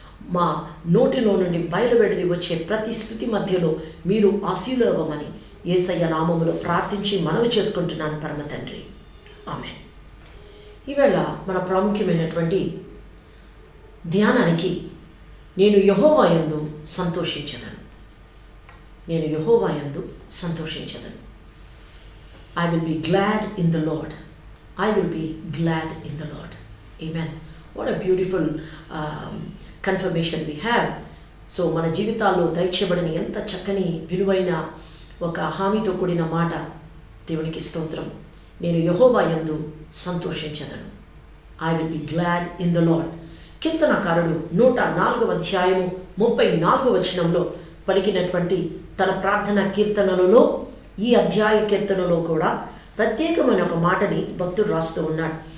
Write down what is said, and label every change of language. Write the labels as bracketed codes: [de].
[te] మా నోటిలో నుండి బయలువెడలి వచ్చే ప్రతి స్తుతి మధ్యలో మీరు ఆశీర్వదించమని యేసయ్య నామములో ప్రార్థించి మనవి చేసుకుంటున్నాను పరమ తండ్రి. ఆమేన్. ఈవేళ మన ప్రాముఖ్యమైనటువంటి ధ్యానానికి నేను యెహోవా యందు సంతోషించదను. నేను యెహోవా యందు సంతోషించదను. [en] I will be glad in the Lord. I will be glad in the Lord. Amen. What a beautiful confirmation we have. [te] So మన జీవితాల్లో దయచేయబడిన ఎంత చక్కని విలువైన ఒక హామీతో కూడిన మాట. దేవునికి స్తోత్రం. నేను యెహోవా యందు సంతోషించదను. [en] I will be glad in the Lord. [te] కీర్తనకారుడు 104వ అధ్యాయము 34వ వచనంలో పలికినటువంటి తన ప్రార్థన కీర్తనలలో ఈ అధ్యాయ కీర్తనలో కూడా ప్రత్యేకమైన ఒక మాటని భక్తుడు రాస్తూ ఉన్నాడు.